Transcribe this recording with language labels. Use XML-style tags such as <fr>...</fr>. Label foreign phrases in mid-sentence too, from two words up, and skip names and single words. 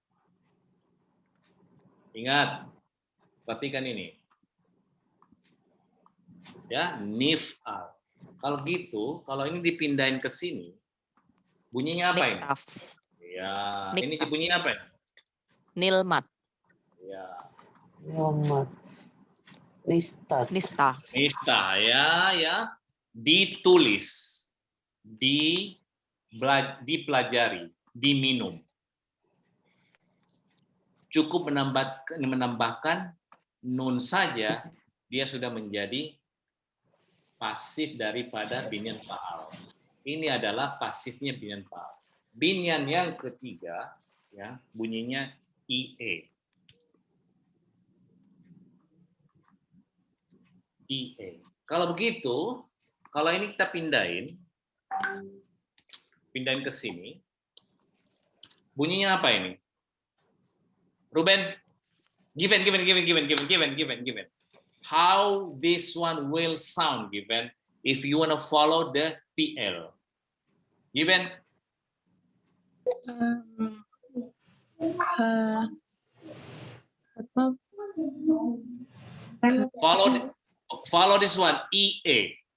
<id>Ingat, perhatikan ini. Ya, nif'al. Kalau gitu, kalau ini dipindahin ke sini, bunyinya apa ini? Ya, ini bunyinya apa ini? Nilmat. Ya. Nilmat. Nista. Nista. Nista ya. Ditulis, dipelajari, diminum. Cukup menambahkan nun saja, dia sudah menjadi pasif daripada binyan fa'al. Ini adalah pasifnya binyan fa'al. Binyan yang ketiga, ya, bunyinya IE. IE. Kalau begitu, kalau ini kita pindahin ke sini, bunyinya apa ini?</id> <en>Ruben, given. How this one will sound, given, if you want to follow the PL. Given? Follow this one, EA.</en>